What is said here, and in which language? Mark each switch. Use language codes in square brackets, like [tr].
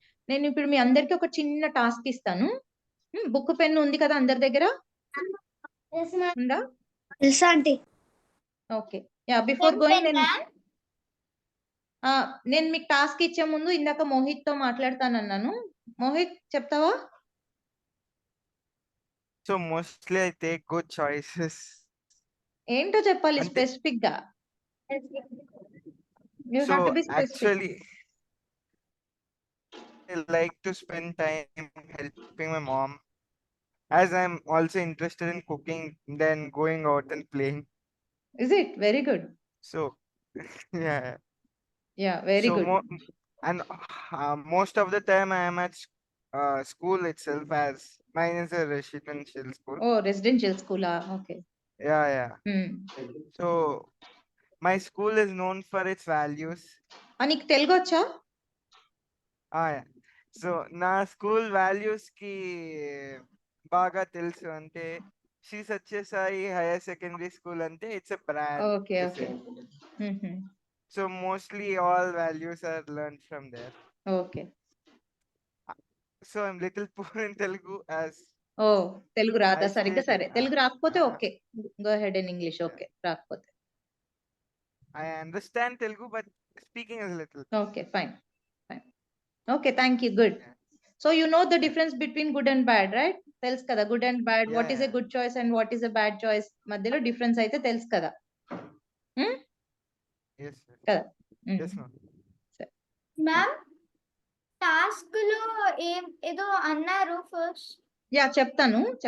[te] నేను ఇప్పుడు మీ అందరికి ఒక చిన్న టాస్క్ ఇస్తాను. బుక్ పెన్ ఉంది కదా అందరి దగ్గర? ఉందా? Okay, yeah. [en] before going [te] నేను మీకు టాస్క్ ఇచ్చే ముందు ఇందాక మోహిత్ తో మాట్లాడతానన్నాను. మోహిత్, చెప్తావా? [en] So mostly I take good choices. [te] ఏంటో చెప్పాలి స్పెసిఫిక్ గా. [en] You have to be specific. Actually, I like to spend time helping my mom, as I'm also interested in cooking, then going out and playing. Is it? Very good. So yeah. Yeah, very good. And most of the time I am at school itself, as mine is a residential school. Oh, residential school. Okay. Yeah. So my school is known for its values. [te] నీకు తెలుగు వచ్చా? [en] Yeah. [te] So నా school values కి బాగా తెలుసు. అంటే Shri Sathya Sai higher secondary school అంటే [en] It's a brand. Okay, okay. So mostly all values are learned from there. Okay. So I'm little poor in Telugu, as [te] Telugu రాదా సరిగ్గా? సరే, తెలుగు రాకపోతే okay, [en] Go head in English. [te] Okay, రాకపోతే [en] I understand Telugu, but speaking is a little. Okay, fine. Okay, thank you. Good. So you know the difference between good and bad, right? [te] తెలుసు కదా, good and bad. [en] what is a good choice and what is a bad choice [te] మధ్యలో difference అయితే తెలుసు కదా. [en] Yes, [te] కదా. [en] yes ma'am. [te] Ma'am, task లో ఏదో అన్నారు ఫస్ట్. యా, చెప్తాను.